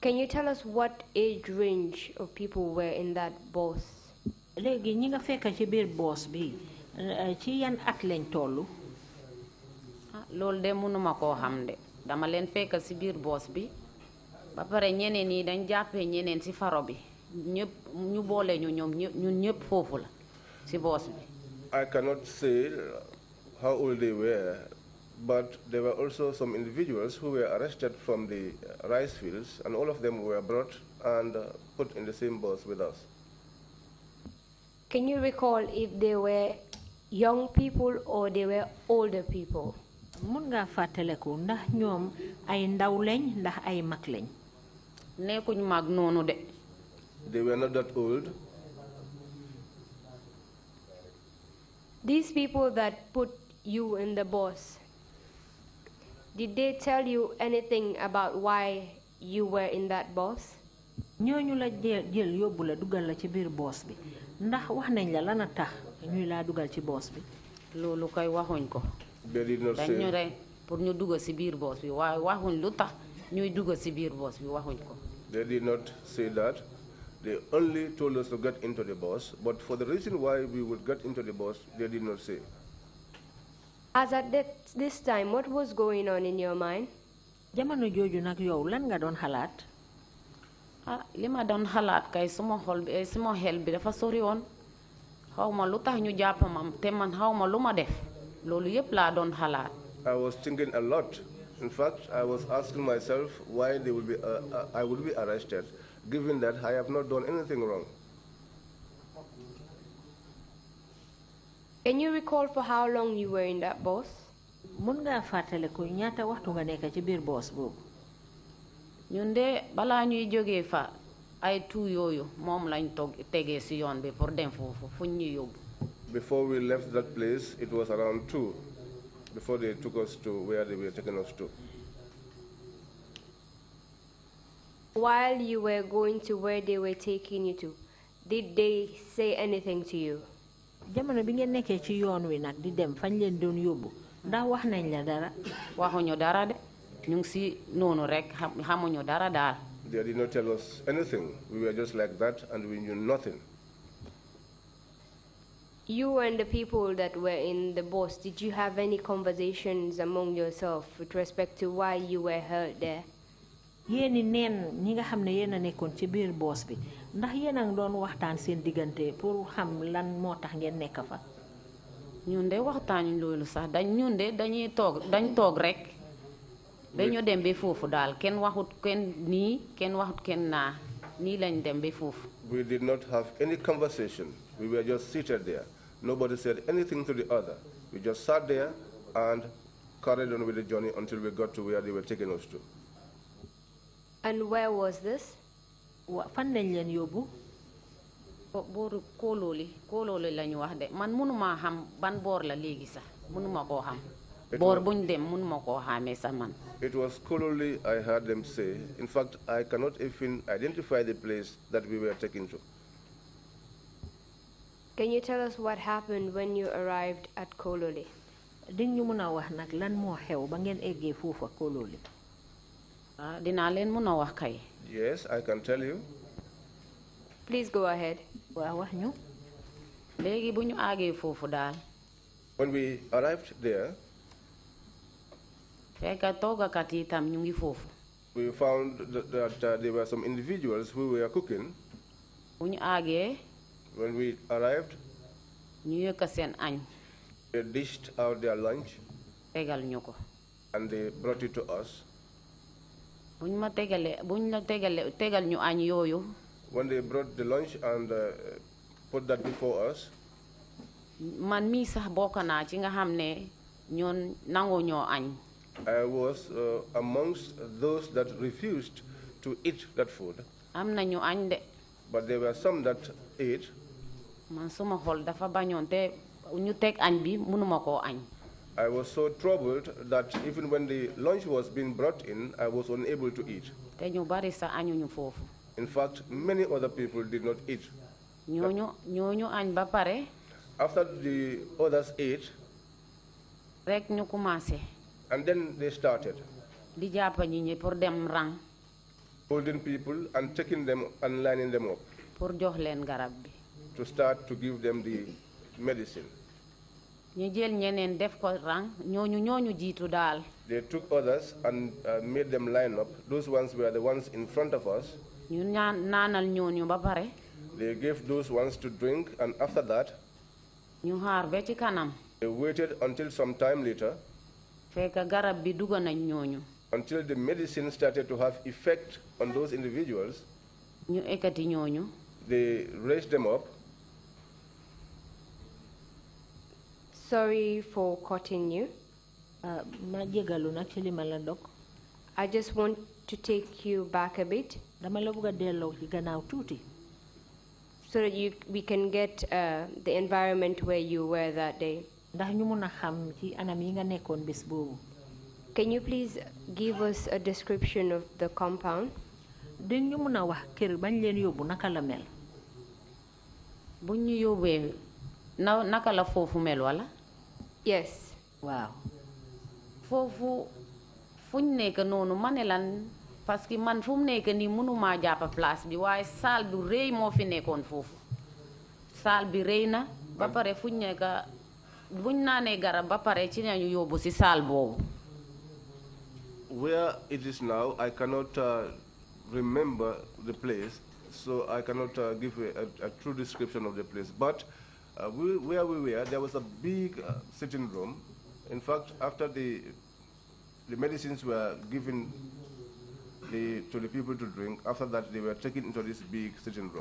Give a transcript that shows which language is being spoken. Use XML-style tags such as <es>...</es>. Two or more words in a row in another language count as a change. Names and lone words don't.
<en>Can you tell us what age range of people were in that bus?</en> <wo>Léegi ñi nga fekk ci biir boss bi ci yan at lañ tollu? Loolu de mënuma koo xam de dama leen fekk ci biir boss bi ba pare ñeneen ñi dañ jàppee ñeneen ci faro bi ñëpp ñu boole ñu ñoom ñun ñëpp foofu la ci boss bi.</wo> <en>I cannot say how old they were, but there were also some individuals who were arrested from the rice fields, and all of them were brought and put in the same bus with us. Can you recall if they were young people or they were older people?</en> <wo>Mun nga fàttaleku ndax ñoom ay ndaw lañ ndax ay mag lañ? Nekkuñ mag noonu de.</wo> <en>They were not that old. These people that put you in the bus, did they tell you anything about why you were in that bus?</en> <wo>ñooñu la jël yóbbu la dugal la ci biir boss bi ndax wax nañ la lana tax ñuy laa dugal ci boss bi? Loolu kay waxuñ ko.</wo> <en>They did not say.</en> <wo>dañu rek pour ñu dugg ci biir boss bi waaye waxuñ lu tax ñuy dugg ci biir boss bi waxuñ ko.</wo> <en>They did not say that. They only told us to get into the bus, but for the reason why we would get into the bus, they did not say. As at this time, what was going on in your mind?</en> <wo>Jamono jooju nag yow lan nga doon xalaat? Li ma doon xalaat kay suma xel bi dafa sori woon xawma lu tax ñu jàpp ma te man xawma lu ma def loolu yépp laa doon xalaat.</wo> <en>I was thinking a lot. In fact, I was asking myself why I would be arrested, given that I have not done anything wrong. Can you recall for how long you were in that bus?</en> <wo>Mun nga fàttaliku ñaata waxtu nga nekk ci biir boss boobu? Ñun de balaa ñuy jógee fa ay tu yooyu moom lañ tegee ci yoon bi pour dem foofu fuñ ñu yóbbu.</wo> <en>Before we left that place, it was around 2, before they took us to where they were taking us to. While you were going to where they were taking you to, did they say anything to you?</en> <wo>Jamono bi ngeen nekkee ci yoon wi nag di dem fañ leen doon yóbbu ndax wax nañ la dara? Waxuñu dara de ñu ngi ci noonu rek xamuñu dara daal.</wo> <en>They did not tell us anything. We were just like that and we knew nothing. You and the people that were in the bus, did you have any conversations among yourself with respect to why you were held there?</en> <wo>Yéeni neen ñi nga xam ne yéen a nekkoon ci biir boss bi ndax yéen a ngi doon waxtaan seen diggante pour xam lan moo tax ngeen nekk fa? ñun de waxtaanuñ loolu sax ñun de dañ toog rek dañu dem ba foofu daal kenn waxut kenn nii kenn waxut kenn naa nii lañ dem ba foofu.</wo> <en>We did not have any conversation. We were just seated there. Nobody said anything to the other. We just sat there and carried on with the journey until we got to where they were taking us to. And where was this?</en> <wo>Fan lañ leen yóbbu? Booru Kóolóoli lañu wax de man mënuma xam ban boor la léegi sax mënuma koo xam. Boor buñ dem mënuma koo xamee sax man.</wo> <en>It was Kololi, I heard them say. In fact, I cannot even identify the place that we were taken to. Can you tell us what happened when you arrived at Kololi?</en> <wo>Din ñu mën a wax nag lan moo xew ba ngeen eggee foofa Kololi? Dinaa leen mën a wax kay.</wo> <en>Yes, I can tell you. Please go ahead.</en> <wo>Waaw wax ñu. Léegi bu ñu àggee foofu daal.</wo> <en>When we arrived there,</en> <wo>fekk toogakat yi tam ñu ngi foofu.</wo> <en>we found that there were some individuals who were cooking.</en> <wo>Bu ñu àggee.</wo> <en>When we arrived,</en> <wo>ñu yëkk seen añ.</wo> <en>they dished out their lunch.</en> <wo>Tegal ñu ko.</wo> <en>And they brought it to us.</en> <wo>Buñ la tegal ñu añ yooyu.</wo> <en>When they brought the lunch and put that before us,</en> <wo>man mii sax bokk naa ci nga xam ne ñoon nangu ñoo añ.</wo> <en>I was amongst those that refused to eat that food.</en> <wo>Am na ñu añ de.</wo> <en>But there were some that ate.</en> <wo>Man suma xol dafa bañoon te ñu teg añ bi mënuma koo añ.</wo> <en>I was so troubled that even when the lunch was being brought in, I was unable to eat.</en> <wo>Te ñu bari sax añuñu foofu.</wo> <en>In fact, many other people did not eat.</en> <wo>ñooñu añ ba pare.</wo> <en>After the others ate,</en> <wo>rek ñu commencé.</wo> <en>And then they started.</en> <wo>Di jàpp ñi ñi pour dem rang.</wo> <en>holding people and taking them and lining them up</en> <wo>pour jox leen garab bi.</wo> <en>to start to give them the medicine.</en> <wo>ñu jël ñeneen def ko rang ñooñu jiitu daal.</wo> <en>They took others and made them line up. Those ones were the ones in front of us.</en> <wo>ñu naanal ñooñu ba pare.</wo> <en>They gave those ones to drink, and after that,</en> <wo>ñu xaar ba ci kanam.</wo> <en>they waited until some time later,</en> <wo>fekk garab bi dugg nañ ñooñu.</wo> <en>until the medicine started to have effect on those individuals.</en> <wo>ñu ekkati ñooñu.</wo> <en>They raised them up. Sorry for cutting you.</en> <wo>Ma jégalu nag ci li ma la dog.</wo> <en>I just want to take you back a bit.</en> <wo>Dama la bëgg a delloo ci gannaaw tuuti.</wo> <en>So that we can get the environment where you were that day.</en> <wo>Ndax ñu mun a xam ci anam yi nga nekkoon bés boobu.</wo> <en>Can you please give us a description of the compound?</en> <wo>Dañ ñu mun a wax kër bañ leen yóbbu naka la mel. buñ ñu yóbbee naka la foofu mel wala.</wo> <en>Yes.</en> <wo>Waaw. foofu fuñ nekk noonu ma ne lan</wo> <fr>parce que</fr> <wo>man fu mu nekk nii mënumaa jàpp place bi waaye salle bu rëy moo fi nekkoon foofu salle bi rëy na ba pare fuñ nekk buñ naanee garab ba pare ci nañu yóbbu ci salle boobu.</wo> <en>Where it is now, I cannot remember the place, so I cannot give a true description of the place. But where we were, there was a big sitting room. In fact, after the medicines were given to the people to drink, after that they were taken into this big sitting room.</en>